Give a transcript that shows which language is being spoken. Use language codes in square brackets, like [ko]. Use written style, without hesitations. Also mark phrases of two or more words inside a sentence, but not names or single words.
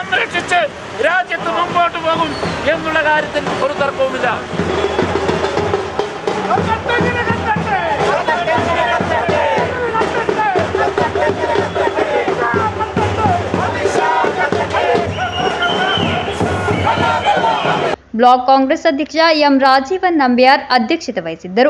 [ml] സംരക്ഷിച്ച് രാജ്യത്ത് മുമ്പോട്ട് പോകും എന്നുള്ള കാര്യത്തിൽ ഒരു തർക്കവുമില്ല. [kn] ಬ್ಲಾಕ್ ಕಾಂಗ್ರೆಸ್ ಅಧ್ಯಕ್ಷ ಎಂ ರಾಜೀವನ್ ನಂಬ್ಯಾರ್ ಅಧ್ಯಕ್ಷತೆ ವಹಿಸಿದ್ದರು.